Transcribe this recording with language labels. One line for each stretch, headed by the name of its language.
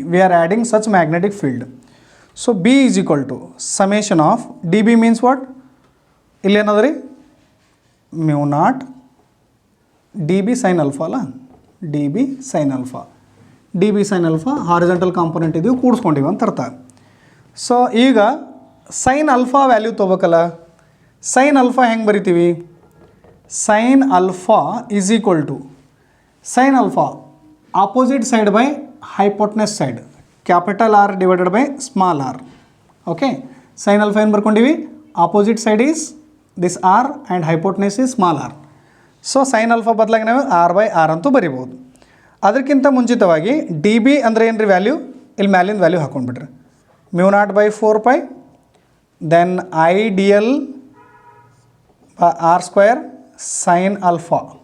English: We are adding such magnetic field. So B is equal to summation of dB means what?
Kannada: ಇಲ್ಲಿ ಏನದ ರೀ,
English: mu naught dB sin alpha ಅಲ್ಲ, dB sin alpha.
Kannada: dB
English: sin alpha horizontal component ಇದೀವಿ ಕೂಡಿಸ್ಕೊಂಡಿವಿ ಅಂತ ಅರ್ಥ. ಸೊ ಈಗ ಸೈನ್ ಅಲ್ಫಾ ವ್ಯಾಲ್ಯೂ ತೊಗೋಬೇಕಲ್ಲ, ಸೈನ್ ಅಲ್ಫಾ ಹೆಂಗೆ ಬರಿತೀವಿ, sine alpha is equal to sin alpha opposite side by hypotenuse side, capital R divided by small r. Okay, sin alpha
Kannada: ಏನು ಬರ್ಕೊಂಡಿವಿ,
English: opposite side is this r and hypotenuse is small r.
Kannada: So sin alpha ಬದಲಾಗಿ ನಾವು r by r ಅಂತೂ ಬರಿಬೋದು. ಅದಕ್ಕಿಂತ ಮುಂಚಿತವಾಗಿ D B ಅಂದರೆ ಏನು ರೀ ವ್ಯಾಲ್ಯೂ, ಇಲ್ಲಿ ಮ್ಯಾಲಿನ value ಹಾಕೊಂಡ್ಬಿಟ್ರಿ, mu naught by 4 pi then I D L R square sine alpha